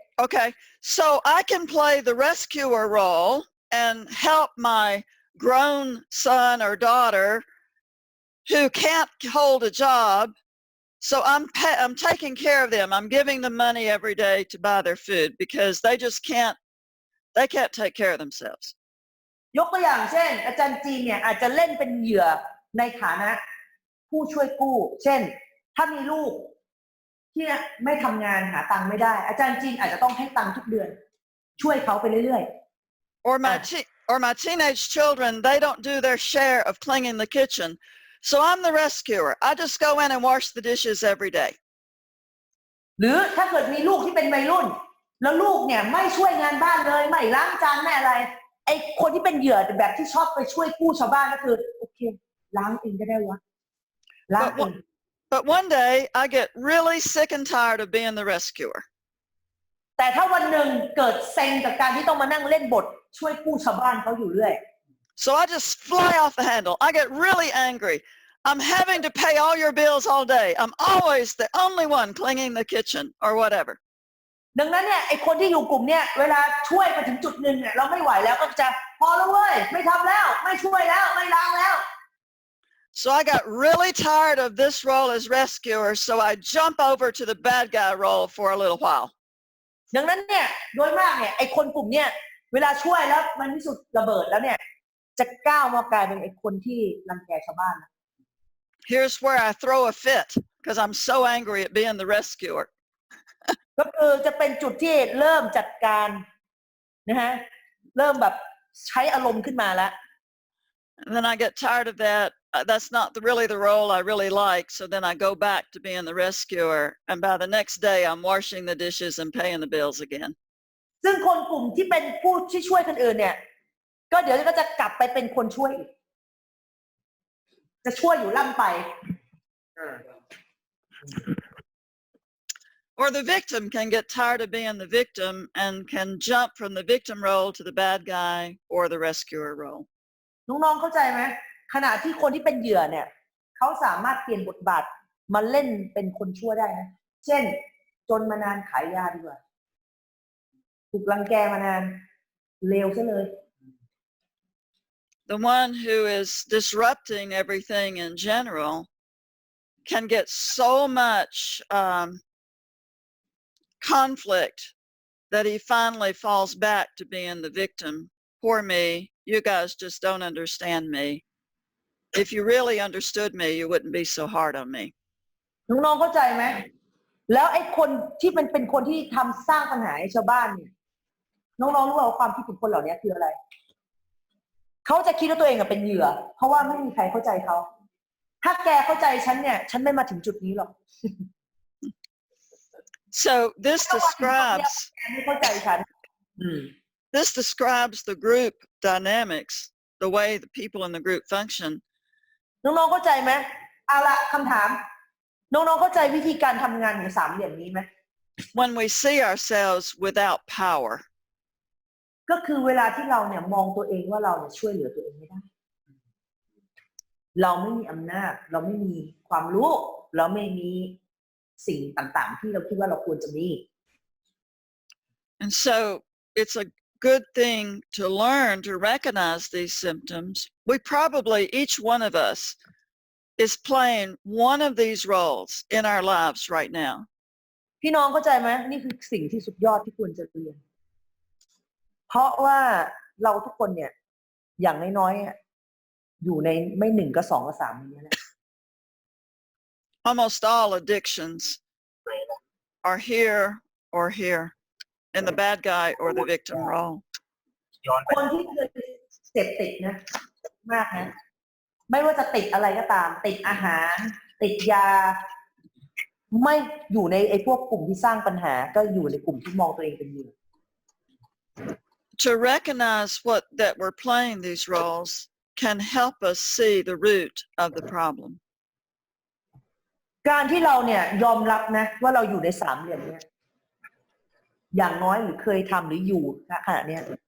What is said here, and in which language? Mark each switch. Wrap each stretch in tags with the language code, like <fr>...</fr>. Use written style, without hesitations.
<en>Okay, so I can play the rescuer role and help my grown son or daughter who can't hold a job. So I'm taking care of them. I'm giving them money every day to buy their food because they can't take care of themselves.</en> <th>ยกตัวอย่างเช่นอาจารย์จีนเนี่ยอาจจะเล่นเป็นเหยื่อในฐานะผู้ช่วยกู้เช่นถ้ามีลูกที่ไม่ทำงานหาตังค์ไม่ได้อาจารย์จีนอาจจะต้องให้ตังค์ทุกเดือนช่วยเขาไปเรื่อยๆ</th> <en>Or my teenage children, they don't do their share of cleaning the kitchen. So I'm the rescuer. I just go in and wash the dishes every day.</en> <th>หรือถ้าเกิดมีลูกที่เป็นวัยรุ่นแล้วลูกเนี่ยไม่ช่วยงานบ้านเลยไม่ล้างจานไม่อะไรไอ้คนที่เป็นเหยื่อแบบที่ชอบไปช่วยกู้ชาวบ้านก็คือโอเคล้างเองก็ได้วะล้างเอง</th> <en>But one day I get really sick and tired of being the rescuer.</en> <th>แต่ถ้าวันหนึ่งเกิดเซ็งกับการที่ต้องมานั่งเล่นบทช่วยกู้ชาวบ้านเขาอยู่เรื่อย</th> <en>So I just fly off the handle. I get really angry. I'm having to pay all your bills all day. I'm always the only one cleaning the kitchen or whatever.</en> <th>ดังนั้นเนี่ยไอ้คนที่อยู่กลุ่มเนี่ยเวลาช่วยมาถึงจุดหนึ่งเนี่ยเราไม่ไหวแล้วก็จะพอแล้วเว้ยไม่ทำแล้วไม่ช่วยแล้วไม่ล้างแล้ว</th> <en>So I got really tired of this role as rescuer, so I jump over to the bad guy role for a little while.</en> <th>ดังนั้นเนี่ยโดยมากเนี่ยไอ้คนกลุ่มเนี่ยเวลาช่วยแล้วมันที่สุดระเบิดแล้วเนี่ยจะก้าวมากลายเป็นไอ้คนที่รังแกชาวบ้าน</th> <en>Here's where I throw a fit because I'm so angry at being the rescuer.</en> <th>ก็คือจะเป็นจุดที่เริ่มจัดการนะฮะเริ่มแบบใช้อารมณ์ขึ้นมาแล้ว</th> <en>And then I get tired of that. That's not really the role I really like. So then I go back to being the rescuer. And by the next day, I'm washing the dishes and paying the bills again.</en> <th>ซึ่งคนกลุ่มที่เป็นผู้ที่ช่วยคนอื่นเนี่ยก็เดี๋ยวก็จะกลับไปเป็นคนช่วยอีกจะช่วยอยู่ล่ำไป</th> <en>Or the victim can get tired of being the victim and can jump from the victim role to the bad guy or the rescuer role.</en> <th>น้องๆเข้าใจไหมขณะที่คนที่เป็นเหยื่อเนี่ยเขาสามารถเปลี่ยนบทบาทมาเล่นเป็นคนชั่วได้นะเช่นจนมานานขายยาดีกว่าถูกรังแกมานานเลวซะเลย</th> <en>The one who is disrupting everything in general can get so much conflict that he finally falls back to being the victim. Poor me. You guys just don't understand me. If you really understood me, you wouldn't be so hard on me.</en> <th>น้องๆเข้าใจไหมแล้วไอ้คนที่มันเป็นคนที่ทำสร้างปัญหาให้ชาวบ้านเนี่ยน้องๆรู้ว่าความคิดของคนเหล่านี้คืออะไรเขาจะคิดว่าตัวเองเป็นเหยื่อเพราะว่าไม่มีใครเข้าใจเขาถ้าแกเข้าใจฉันเนี่ยฉันไม่มาถึงจุดนี้หรอก</th> <en>So this describes</en> <th>ไม่เข้าใจฉัน</th> <en>this describes the group dynamics, the way the people in the group function.</en> <th>น้องๆเข้าใจไหมเอาละคำถามน้องๆเข้าใจวิธีการทำงานของสามเหลี่ยมนี้ไหม</th> <en>When we see ourselves without power,</en> <th>ก็คือเวลาที่เราเนี่ยมองตัวเองว่าเราเนี่ยช่วยเหลือตัวเองไม่ได้เราไม่มีอำนาจเราไม่มีความรู้เราไม่มีสิ่งต่างๆที่เราคิดว่าเราควรจะมี</th> <en>and so it's a good thing to learn to recognize these symptoms. We probably, each one of us, is playing one of these roles in our lives right now.</en> <th>พี่น้องเข้าใจไหมนี่คือสิ่งที่สุดยอดที่ควรจะเรียนเพราะว่าเราทุกคนเนี่ยอย่างน้อยๆอยู่ในไม่หนึ่งก็สองก็สามนี้แหละ</th> <en>Almost all addictions are here or here, in the bad guy or the victim role.</en> <th>ย้อนไป คนที่เคยเสพติดนะมากนะไม่ว่าจะติดอะไรก็ตามติดอาหารติดยาไม่อยู่ในไอ้พวกกลุ่มที่สร้างปัญหาก็อยู่ในกลุ่มที่มองตัวเองเป็นเหยื่อ</th> <en>To recognize that we're playing these roles can help us see the root of the problem.</en> <th>การที่เราเนี่ยยอมรับนะว่าเราอยู่ในสามเหลี่ยมเนี่ยอย่างน้อยหรือเคยทำหรืออยู่ณขณะเนี้ย</th>